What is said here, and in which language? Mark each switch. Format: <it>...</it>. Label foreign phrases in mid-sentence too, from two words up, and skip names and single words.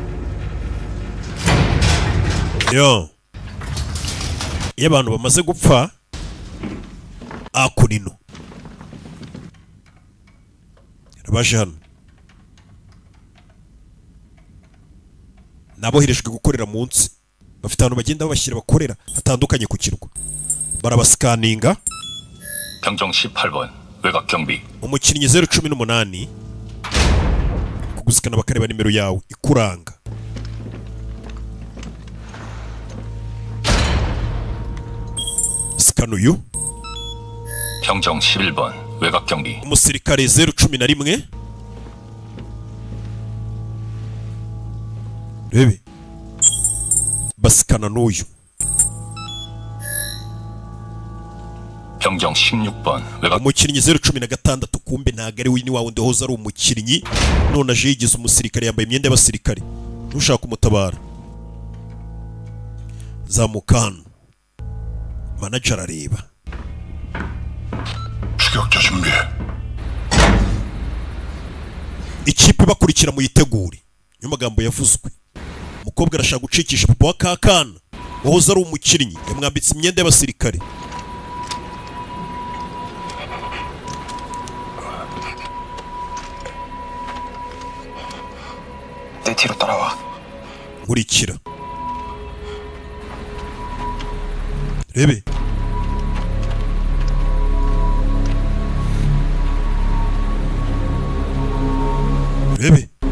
<rw>Iyo abantu bamaze gupfa akunino baje hano naboherejwe gukorera munsi. Bafite abantu bagenda babashyira bakorera hatandukanye ku kirwa. Barabasikaninga.</rw> <ko>병정 18번 외곽 경비.</ko> <rw>umukinnyi 018 kugusikana bakareba nimero yawe ikuranga. Sikano uyu</rw> <ko>병정 11번 외곽 경비.</ko> <rw>umusirikare 011 rebe basikana n'uyu.</rw> <ko>병정 16번 외곽.</ko> <rw>umukinnyi 016 kumbe ntago ari wini wawe ndehoza ari umukinnyi none aje yigize umusirikare yambaye imyenda y'abasirikare. Ntushaka kumutabara zamuka hano. Manager areba.</rw> <ko>추격자 준비해.</ko> <rw>Ikipe bakurikira muyitegure. Niyo magambo yavuzwe. Umukobwa arashaka gucikisha papa wa kakana wahoze ari umukinnyi yamwambitse imyenda y'abasirikare.</rw> <ko>내 뒤로 따라와.</ko> <rw>nkurikira. Rebe Rebe</rw>